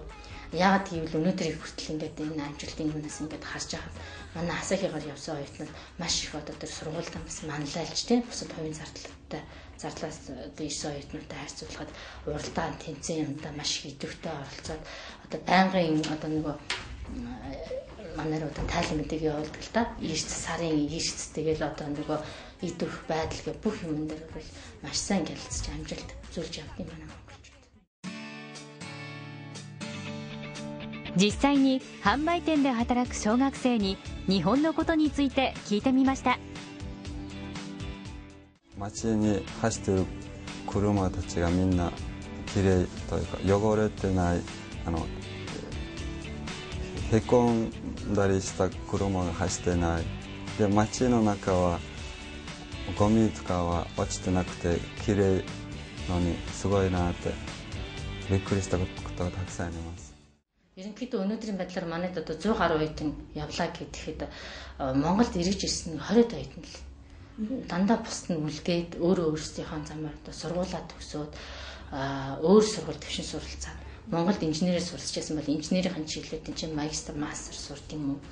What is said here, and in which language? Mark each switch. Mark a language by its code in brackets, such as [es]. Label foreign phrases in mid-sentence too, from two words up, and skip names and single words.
[mn] Яагаад гэвэл өнөөдөр их хүртэл ингээд энэ амжилтын юмнаас ингээд харж байхад манай асахигаар явсан оюутнууд маш их одоо тэр сургуультаа бас манлайлж тийм бусад хувийн зардлаас ирсэн оюутнуудтай харьцуулахад уралдаан тэнцэн юмдаа маш их идэвхтэй оролцоод одоо байнгын одоо нөгөө манай одоо тайлан мэдээг явуулдаг л да. Сарын ирц тэгэл одоо нөгөө идэвх байдал гэх бүх юм дээр бол маш сайн гялцж амжилт үзүүлж явдаг юм байна. [ja] 実際に販売店で働く小学生に日本のことについて聞いてみました。街に走っている車たちがみんなきれいというか汚れてないへこんだりした車が走ってないで街の中はゴミとかは落ちてなくてきれいのにすごいなってびっくりしたことがたくさんあります。 [mn] Ерөнхийдөө өнөөдрийн байдлаар манайд одоо 100 гаруй оюутан явлаа гэхэд Монголд ирж ирсэн 20 оюутан л дандаа бусд нь үлдээд өөрсдийнхөө замаар одоо сургуулаа төгсөөд өөр сургууль төвшин суралцаад Монголд инженерээр суралцчихсан бол инженерийн чиглэлүүд чинь магистр, мастер сурд юм уу?